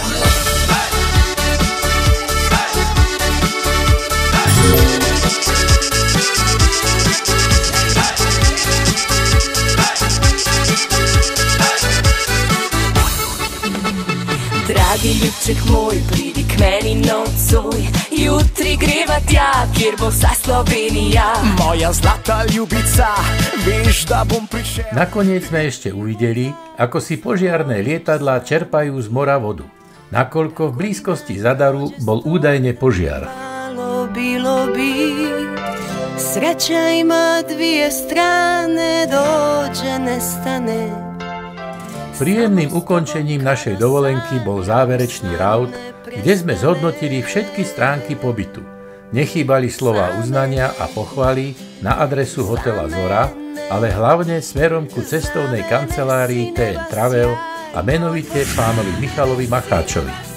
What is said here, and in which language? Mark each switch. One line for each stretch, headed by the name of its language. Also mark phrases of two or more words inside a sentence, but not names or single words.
Slovenian: Dragi ljubček moj, pridi k meni nocoj, jutri greva tja, kjer bo vsa Slovenija. Moja zlata ljubica, vieš, da bom prišel.
Slovak: Nakoniec sme ešte uvideli, ako si požiarne lietadlá čerpajú z mora vodu, nakoľko v blízkosti Zadaru bol údajne požiar.
Croatian: Bilo bi, sreća ima dvije strane, dođe, nestane.
Slovak: Príjemným ukončením našej dovolenky bol záverečný raut, kde sme zhodnotili všetky stránky pobytu. Nechýbali slová uznania a pochvaly na adresu hotela Zora, ale hlavne smerom ku cestovnej kancelárii TN Travel a menovite pánovi Michalovi Macháčovi.